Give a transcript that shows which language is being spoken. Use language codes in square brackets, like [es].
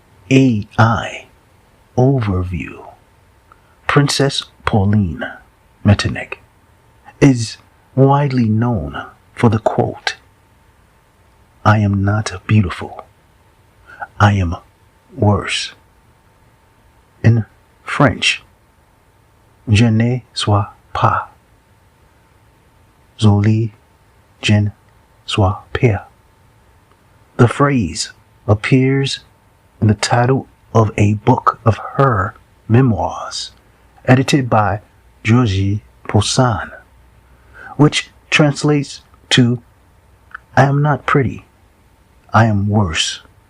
[en] AI overview. Princess Pauline Metternich is widely known for the quote, "I am not beautiful, I am worse." [fr] In French, "Je ne suis pas jolie, je ne suis pire." [en] The phrase appears in the title of a book of her memoirs, edited by Georges Poussin, which translates to, "I am not pretty, I am worse."